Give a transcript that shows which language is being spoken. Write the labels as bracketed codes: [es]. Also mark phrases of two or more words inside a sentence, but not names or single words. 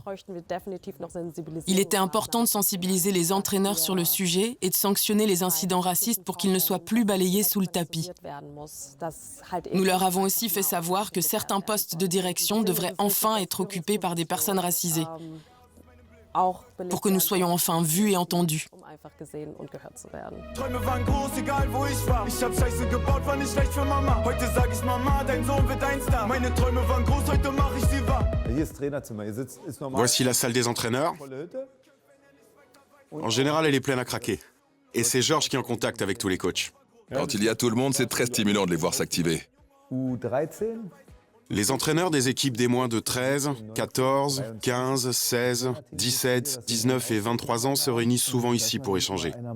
[fr] Il était important de sensibiliser les entraîneurs sur le sujet et de sanctionner les incidents racistes pour qu'ils ne soient plus balayés sous le tapis. Nous leur avons aussi fait savoir que certains postes de direction devraient enfin être occupés par des personnes racisées, pour que nous soyons enfin vus et entendus. [de] Träume waren groß, egal wo ich war. Ich hab Scheiße gebaut, war nicht leicht für Mama. Heute sag ich Mama, dein Sohn wird ein Star. Meine Träume waren groß, heute mach ich sie wahr. [fr] Voici la salle des entraîneurs. En général, elle est pleine à craquer. Et c'est Georges qui est en contact avec tous les coachs. Quand il y a tout le monde, c'est très stimulant de les voir s'activer. Les entraîneurs des équipes des moins de 13, 14, 15, 16, 17, 19 et 23 ans se réunissent souvent ici pour échanger.